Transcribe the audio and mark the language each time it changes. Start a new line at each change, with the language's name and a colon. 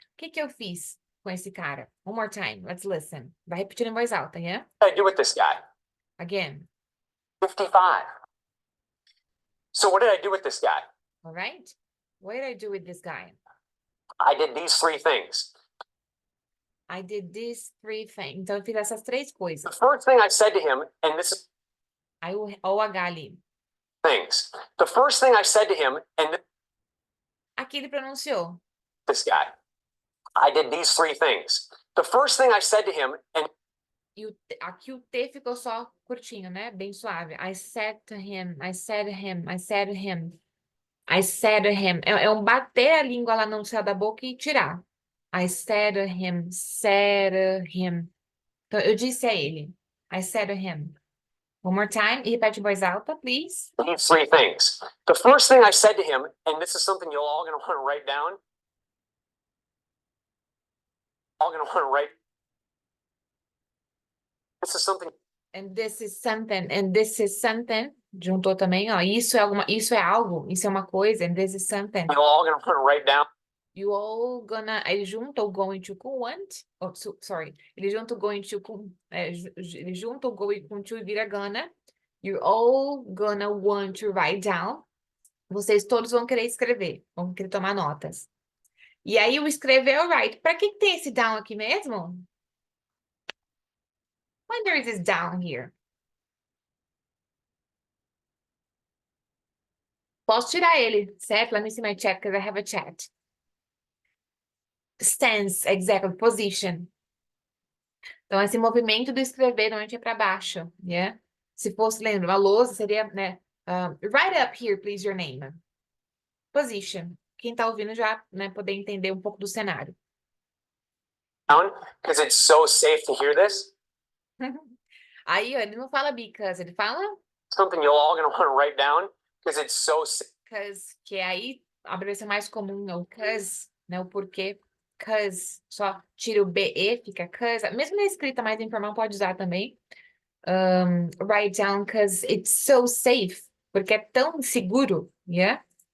Portuguese: O que eu fiz com esse cara?
English: One more time. Let's listen.
Portuguese: Vai repetindo em voz alta, yeah?
English: What did I do with this guy? Again. 55. So what did I do with this guy? All right? What did I do with this guy? I did these three things. I did these three things.
Portuguese: Então, eu fiz essas três
English: The
Portuguese: coisas.
English: first thing I said to him, and this is
Portuguese: Aí o H ali.
English: things. The first thing I said to him, and
Portuguese: Aqui ele pronunciou.
English: this guy, I did these three things. The first thing I said to him, and
Portuguese: E aqui o T ficou só curtinho, né? Bem suave.
English: I said to him, I said to him, I said to him. I said to him.
Portuguese: É um bater a língua lá no céu da boca e tirar.
English: I said to him, said to him.
Portuguese: Então, eu disse a ele.
English: I said to him. One more time.
Portuguese: E repete em voz alta, please.
English: these three things. The first thing I said to him, and this is something you're all going to want to write down. All going to want to write. This is something. And this is something. And this is something.
Portuguese: Juntou também, ó. Isso é algo. Isso é uma coisa.
English: And this is something. You're all going to want to write down. You all gonna.
Portuguese: Ele junta o
English: going to com want. Oh, sorry.
Portuguese: Ele junta o going to com. Ele junta o going com to e vira gonna.
English: You all gonna want to write down.
Portuguese: Vocês todos vão querer escrever. Vão querer tomar notas. E aí o escrever é o write. Para que tem esse down aqui mesmo?
English: Why there is this down here?
Portuguese: Posso tirar ele, certo?
English: Let me see my chat, because I have a chat. Stance, exactly, position.
Portuguese: Então, esse movimento do escrever normalmente é para baixo, yeah? Se fosse, lembra, uma lousa seria, né?
English: Write up here, please, your name. Position.
Portuguese: Quem tá ouvindo já, né, poder entender um pouco do cenário.
English: Because it's so safe to hear this.
Portuguese: Aí, ó, ele não fala because, ele fala
English: Something you're all going to want to write down because it's so safe.
Portuguese: because, que aí a abreviação mais comum é o cause, né, o porquê. Cause, só tira o BE, fica cause. Mesmo na escrita mais informal pode usar também.
English: Write down because it's so safe.
Portuguese: Porque é tão seguro, yeah?